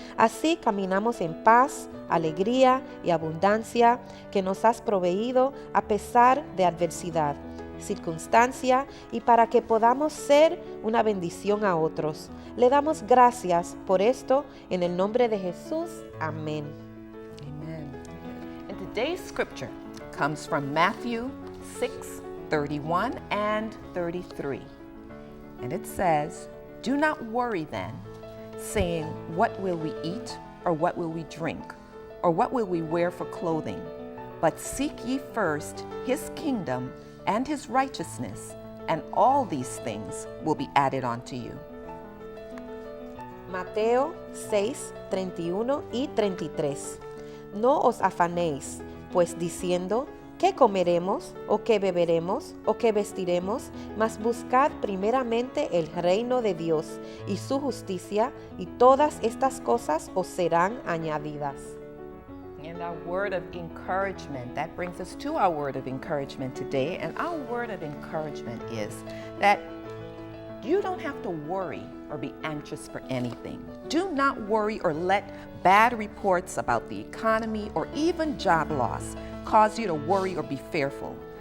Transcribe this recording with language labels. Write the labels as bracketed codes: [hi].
[es] Así caminamos en paz, alegría y abundancia que nos has proveído a pesar de adversidad, circunstancia y para que podamos ser una bendición a otros. Le damos gracias por esto en el nombre de Jesús. Amén. [en] Amen. And today's scripture comes from Matthew 6:31 and 33. And it says, "Do not worry then, saying, what will we eat, or what will we drink, or what will we wear for clothing? But seek ye first his kingdom and his righteousness, and all these things will be added unto you." [es] Mateo 6, 31 y 33. No os afanéis, pues diciendo, ¿qué comeremos, o qué beberemos, o qué vestiremos? Mas buscad primeramente el reino de Dios y su justicia, y todas estas cosas os serán añadidas. [en] And our word of encouragement, that brings us to our word of encouragement today. And our word of encouragement is that you don't have to worry or be anxious for anything. Do not worry or let bad reports about the economy or even job loss cause you to worry or be fearful.